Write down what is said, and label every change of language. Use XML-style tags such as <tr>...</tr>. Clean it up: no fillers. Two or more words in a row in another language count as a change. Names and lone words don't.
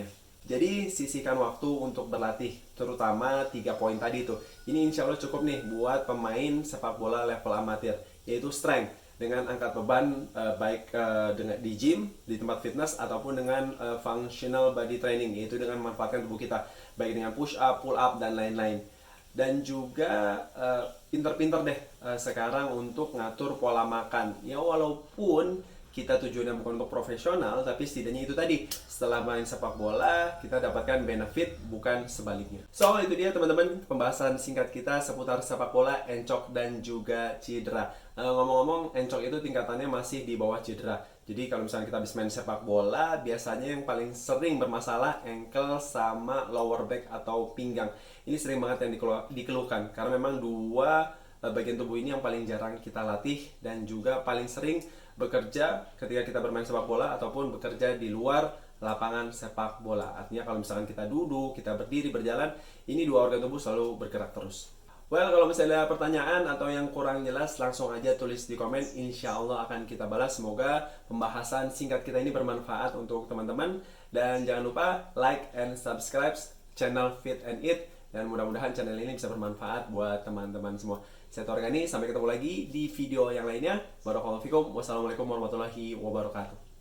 <id>Jadi sisihkan waktu untuk berlatih, terutama 3 poin tadi tuh. Ini</id> <ar>إن شاء الله</ar> <id>cukup nih buat pemain sepak bola level amatir, yaitu strength dengan angkat beban baik dengan di gym, di tempat fitness, ataupun dengan</id> <en>functional body training,</en> <id>yaitu dengan memanfaatkan tubuh kita baik dengan</id> <en>push up, pull up,</en> <id>dan lain-lain. Dan juga pinter-pinter deh sekarang untuk ngatur pola makan. Ya walaupun kita tujuannya bukan untuk profesional, tapi setidaknya itu tadi, setelah main sepak bola kita dapatkan benefit, bukan sebaliknya. So itu dia, teman-teman, pembahasan singkat kita seputar sepak bola, encok, dan juga cedera. Ngomong-ngomong, encok itu tingkatannya masih di bawah cedera. Jadi kalau misalnya kita habis main sepak bola, biasanya yang paling sering bermasalah ankle sama</id> <en>lower back</en> <id>atau pinggang. Ini sering banget yang dikeluhkan, karena memang 2 bagian tubuh ini yang paling jarang kita latih dan juga paling sering bekerja ketika kita bermain sepak bola ataupun bekerja di luar lapangan sepak bola. Artinya kalau misalkan kita duduk, kita berdiri, berjalan, ini 2 organ tubuh selalu bergerak terus. Well, kalau misalnya ada pertanyaan atau yang kurang jelas, langsung aja tulis di komen.</id> <ar>إن شاء الله</ar> <id>akan kita balas. Semoga pembahasan singkat kita ini bermanfaat untuk teman-teman. Dan jangan lupa</id> <en>like and subscribe</en> <id>channel Fit and Eat. Dan mudah-mudahan channel ini bisa bermanfaat buat teman-teman semua. Saya Torgani, sampai ketemu lagi di video yang lainnya.</id> <ar>بارك الله فيكم. والسلام عليكم ورحمة الله وبركاته.</ar>